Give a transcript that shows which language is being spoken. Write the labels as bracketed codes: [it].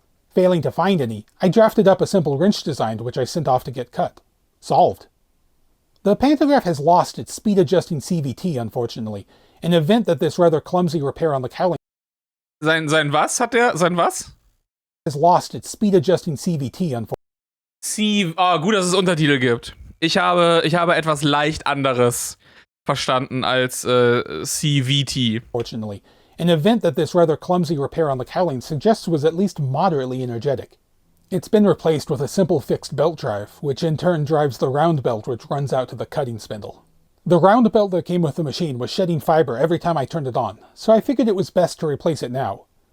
[en] Failing to find any, I drafted up a simple wrench design which I sent off to get cut. Solved. The pantograph has lost its speed-adjusting CVT, unfortunately, an event that this rather clumsy repair on the cowling [de] Sein was? Hat der? Sein was? [en] has lost its speed-adjusting CVT, unfortunately. [de] Gut, dass es Untertitel gibt. Ich habe etwas leicht anderes verstanden als CVT. [en] Fortunately, an event that this rather clumsy repair on the cowling suggests was at least moderately energetic. It's been replaced with a simple fixed belt drive, which in turn drives the round belt which runs out to the cutting spindle. The round belt that came with the machine was shedding fiber every time I turned it on, so I figured it was best to replace it now.